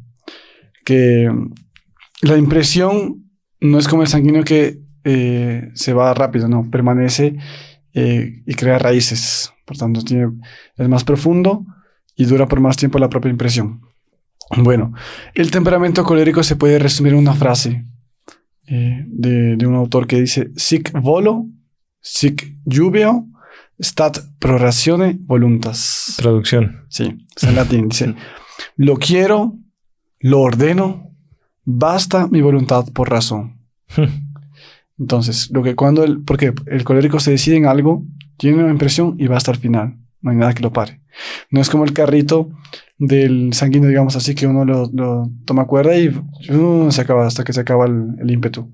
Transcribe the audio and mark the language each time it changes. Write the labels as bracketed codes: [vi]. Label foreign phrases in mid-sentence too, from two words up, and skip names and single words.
[es] Que la impresión no es como el sanguíneo que se va rápido, no, permanece y crea raíces. Por tanto, es más profundo y dura por más tiempo la propia impresión. Bueno, el temperamento colérico se puede resumir en una frase de un autor que dice: [la] sic volo, sic jubeo, stat pro ratione voluntas. [es] Traducción. Sí, es en latín. Dice: lo quiero, lo ordeno, basta mi voluntad por razón. Entonces, porque el colérico se decide en algo, tiene una impresión y va hasta el final. No hay nada que lo pare. No es como el carrito del sanguíneo, digamos así, que uno lo toma cuerda y se acaba hasta que se acaba el ímpetu.